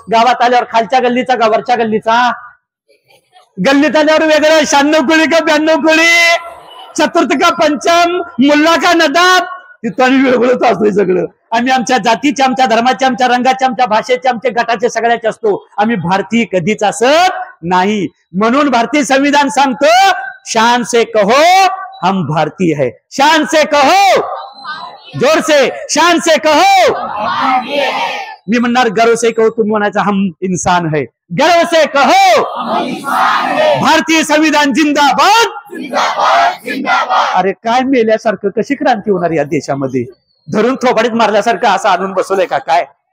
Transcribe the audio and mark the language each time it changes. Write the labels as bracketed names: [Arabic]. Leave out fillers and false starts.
[Marathi] गावात आल्यावर खालच्या गल्लीचा का वरच्या गल्लीचा? गल्लीत आल्यावर वेगळं, 96 कुळी का 92 कुळी, चतुर्थ का पंचम, मुल्ला का नदाब. तिथं आम्ही वेगळंच असतोय सगळं. आम्ही आमच्या जातीचे, आमच्या धर्माचे, आमच्या रंगाचे, आमच्या भाषेचे, आमच्या गटाचे सगळ्याचे असतो. आम्ही भारतीय कधीच असत नाही. म्हणून भारतीय संविधान सांगतो, [Hindi] शान से कहो हम भारतीय है. शान से कहो, जोर से, शान से कहो. [Marathi] मी म्हणणार [Hindi] गर्व से कहो, [Marathi] तुम्ही म्हणायचं [Hindi] हम इंसान है. गर्व से कहो भारतीय संविधान जिंदाबाद. [Marathi] अरे काय मेल्यासारखं, कशी क्रांती होणार या देशामध्ये? धरून थोबाडीत मारल्यासारखं असं आणून बसवलंय का काय?